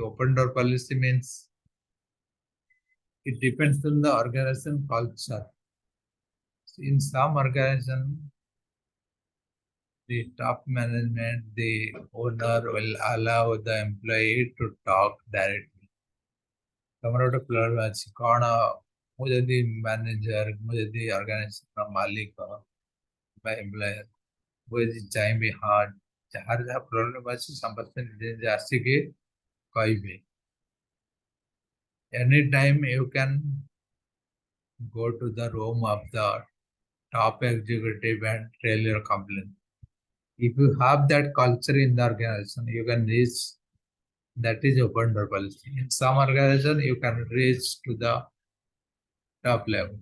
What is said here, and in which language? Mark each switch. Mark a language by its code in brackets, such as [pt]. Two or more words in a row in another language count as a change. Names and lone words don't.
[en] Open door policy means it depends on the organization culture. In some organization, the top management, the owner will allow the employee to talk directly. [or] ତମର ଗୋଟେ ପ୍ଲାନ୍ ଅଛି କଣ, ମୁଁ ଯଦି ମ୍ୟାନେଜର, ମୁଁ ଯଦି ଅର୍ଗାନାଇଜେସନର ମାଲିକ ବା ଏମ୍ପ୍ଲୟର, ମୁଁ ଯଦି ଚାହିଁବି ହଁ ଯାହାର ଯାହା ପ୍ରୋବ୍ଲେମ ଅଛି ସମସ୍ତେ ନିଜେ ନିଜେ ଆସିକି କହିବେ. [en] Any time you can go to the room of the top executive and tell your complaint. If you have that culture in the organization, you can reach. That is open door policy. In some organization, you can reach to the top level.